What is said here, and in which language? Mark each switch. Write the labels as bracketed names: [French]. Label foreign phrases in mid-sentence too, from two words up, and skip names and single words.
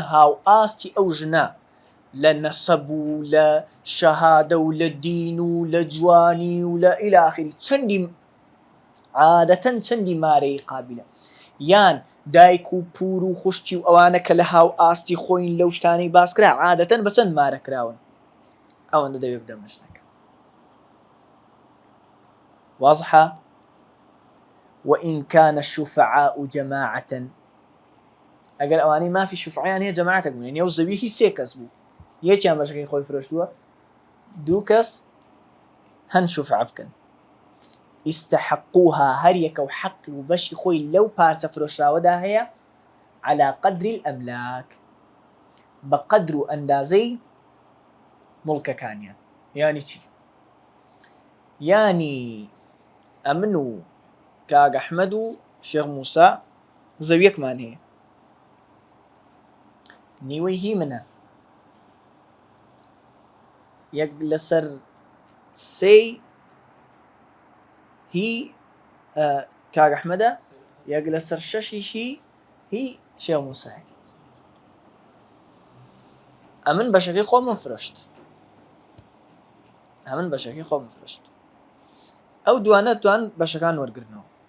[Central Kurdish] هاو ئاستی ئەو ژنە لە نەسەب و لە شەهادە و لە دین و لە جوانی و لە ئیلا ئاخری چەندی عادەتەن چەندی مارەی قابلە یان دایک و پور و خوشتی و ئەوانە کە لە هاو ئاستی خۆین لەو شتانەی باسکرا عادەتەن بە چەند مارە کراون ئەوەندە دەبێت بدەمە ژنەکە واضحة. [Arabic] وإن كان الشفعاء جماعة [Central Kurdish] ئەگەر ئەوانەی مافی شوفعیان هەیە جەماعەتێک بوون یعنی ئەو زەویە سێ کەس بوو یەکیان بەشەکەی خۆی فرۆشتووە دوو کەس هەن شوفعە بکەن استحقوها هەر یەکە و حەقی و بەشی خۆی لەو پارچە فرۆشراوەدا هەیە [Arabic] على قدر الأملاك [Central Kurdish] بقدر و ئەندازەی مڵکەکانیان یانی چی یانی ئەمن و کاک ئەحمەد و شێخ موسا زەویەکمان هەیە نیوەی هی منە یەک لەسەر سێی هی کاک ئەحمەدە یەک لەسەر شەشیشی هی شێخ موسای ئەمن بەشەکەی خۆمم فرۆشت ئەو دوانە توان بەشەکان وەرگرنەوە